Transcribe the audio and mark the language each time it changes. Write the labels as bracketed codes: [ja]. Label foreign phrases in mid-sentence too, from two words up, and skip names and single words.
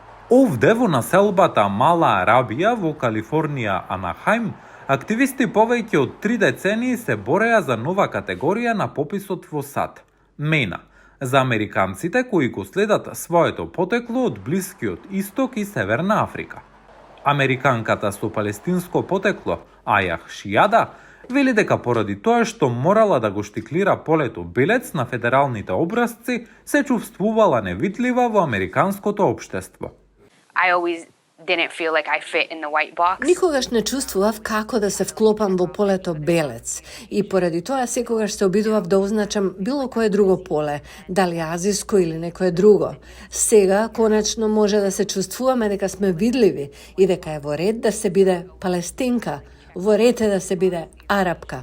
[mk] Овде во населбата Мала Арабија во Калифорнија Анахајм, активисти повеќе од 3 децении се бореа за нова категорија на пописот во САД – MENA, за американците кои го следат своето потекло од Блискиот Исток и Северна Африка. Американката со палестинско потекло, Ајах Шијада, вели дека поради тоа што морала да го штиклира полето белец на федералните образци, се чувствувала невидлива во американското општество. [en] I always didn't feel like I fit in the white box. [mk] Никогаш не чувствував како да се вклопам во полето белец и поради тоа секогаш се обидував да означам било кое друго поле, дали азиско или некое друго. Сега конечно може да се чувствуваме дека сме видливи и дека е во ред да се биде палестинка, во ред е да се биде арапка.